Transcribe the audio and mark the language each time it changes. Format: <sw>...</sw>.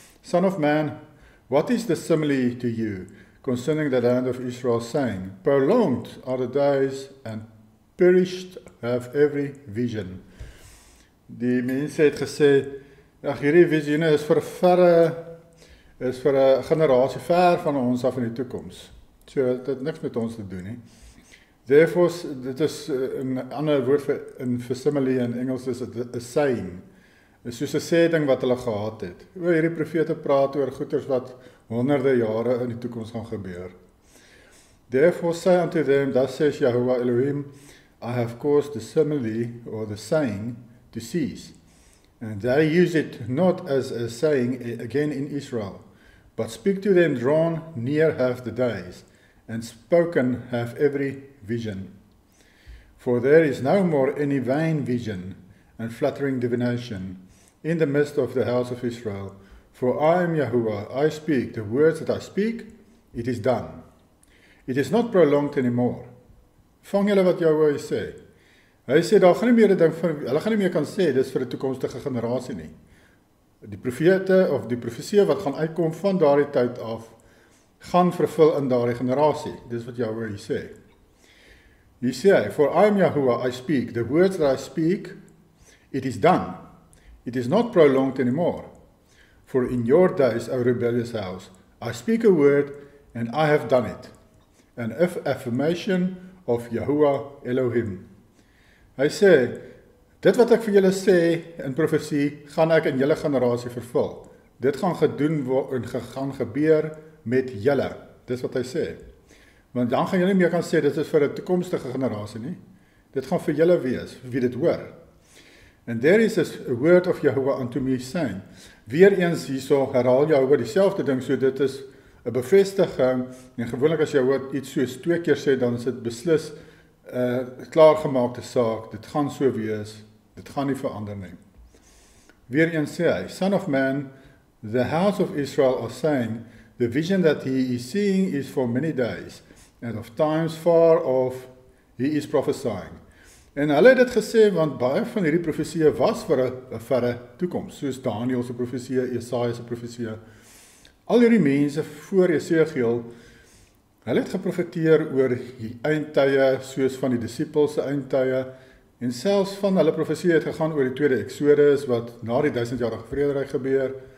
<en>Son of man, what is the simile to you concerning the land of Israel, saying, prolonged are the days and perished have every vision.</en> <af>Die mense het gesê, ag hierdie visioene is vir 'n generasie ver van ons af in die toekoms. So dit het niks met ons te doen nie. Therefore, dit is 'n ander woord vir simile in Engels is 'n saying. Dit is soos 'n sê ding wat hulle gehad het. Hierdie profete praat oor goeters wat honderde jare in die toekoms gaan gebeur.</af> <en>Therefore say unto them, thus says Yahuwah Elohim, I have caused the simile or the saying to cease. And they use it not as a saying again in Israel, but speak to them drawn near have the days, and spoken have every vision. For there is no more any vain vision and flattering divination in the midst of the house of Israel. For I am Yahuwah, I speak, the words that I speak, it is done. It is not prolonged anymore.</en> <af>Vang julle wat Yahuwah sê. Hy sê, daar gaan nie meer 'n ding van, hulle gaan nie meer kan sê, dis vir 'n toekomstige generasie nie. Die profete of die profeseë wat gaan uitkom van daardie tyd af, gaan vervul in daardie generasie. Dis wat Yahuwah sê. Hier sê hy,</af> <en>for I am Yahuwah, I speak, the words that I speak, it is done. It is not prolonged anymore. For in your days, O rebellious house, I speak a word, and I have done it. An affirmation of Yahuwah Elohim.</en> <af>Hy sê, dit wat ek vir julle sê in profesie, gaan ek in julle generasie vervul. Dit gaan gedoen word en gaan gebeur met julle. Dis wat hy sê. Want dan gaan julle nie meer kan sê, dit is vir 'n toekomstige generasie nie. Dit gaan vir julle wees, wie dit hoor.</af> <en>And there is a word of Yahuwah unto me saying,</en> <af>weer eens hierso herhaal Yahuwah dieselfde ding, so dit is 'n bevestiging, en gewoonlik as Yahuwah iets soos 2 keer sê, dan is dit beslis klaargemaakte saak, dit gaan so wees, dit gaan nie verander nie. Weer eens sê hy,</af> <en>Son of man, the house of Israel are saying, the vision that he is seeing is for many days, and of times far off he is prophesying.</en> <af>En hulle het dit gesê, want baie van hierdie profeseë was vir 'n verre toekoms, soos Daniël se profeseë, Jesaja se profeseë. Al hierdie mense voor Jesegiel, hulle het geprofeteer oor die eindtye, soos van die disippels se eindtye, en selfs van hulle profeseë het gegaan oor die tweede Exodus, wat na die 1000-jarige vrederyk gebeur.</af>